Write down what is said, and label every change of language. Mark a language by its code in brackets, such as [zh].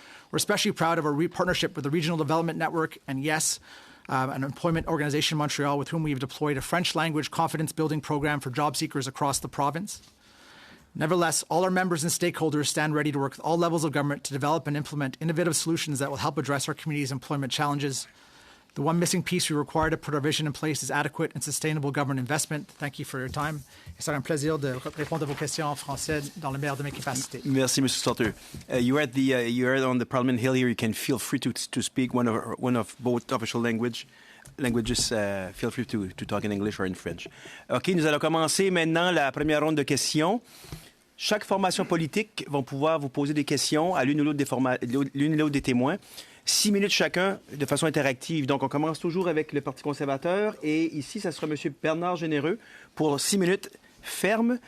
[en] We're especially proud of our partnership with the Regional Development Network and YES, an employment organization in Montreal with whom we have deployed a French language confidence-building program for job seekers across the province. Nevertheless, all our members and stakeholders stand ready to work with all levels of government to develop and implement innovative solutions that will help address our community's employment challenges. The one missing piece we require to put our vision in place is adequate and sustainable government investment. Thank you for your time. [fr] Et c'est un plaisir de répondre à vos questions en français dans le meilleur de mes capacités. Merci, Mr. Salter. [en] You're on the Parliament Hill here. You can feel free to speak one of both official languages. Feel free to talk in English or in French. [fr] OK, nous allons commencer maintenant la première ronde de questions. Chaque formation politique va pouvoir vous poser des questions à l'une ou l'autre des témoins. 6 minutes chacun, de façon interactive. Donc, on commence toujours avec le Parti conservateur. Et ici, ça sera M. Bernard Généreux pour 6 minutes fermes.